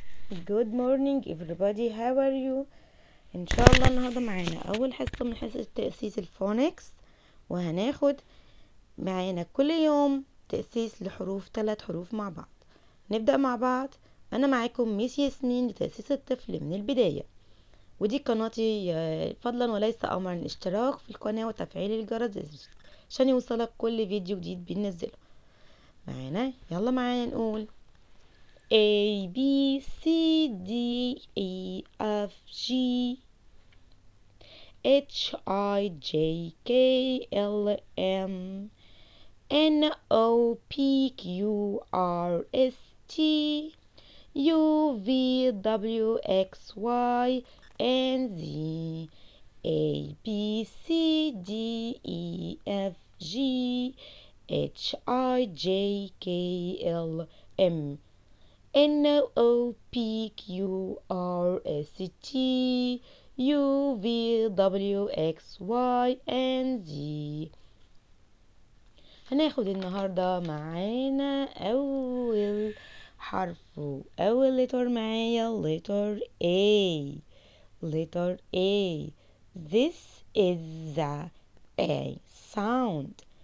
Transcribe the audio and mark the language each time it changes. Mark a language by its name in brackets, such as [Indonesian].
[English] Good morning everybody, how are you? [Arabic] ان شاء الله النهارده معانا اول حصه من حصه تأسيس الفونكس، وهناخد معانا كل يوم تأسيس لحروف 3 حروف مع بعض. نبدأ مع بعض. انا معاكم ميس ياسمين لتأسيس الطفل من البدايه، ودي قناتي. فضلا وليس امرا الاشتراك في القناه وتفعيل الجرس عشان يوصلك كل فيديو جديد بننزله معانا. يلا معانا نقول [English] A B C D E F G H I J K L M N O P Q R S T U V W X Y and Z A B C D E F G H I J K L M N O P Q R S T U V W X Y and Z. [Arabic] هناخد النهاردة معانا أول حرف، أول letter معايا letter A. [English] letter A. This is the A sound.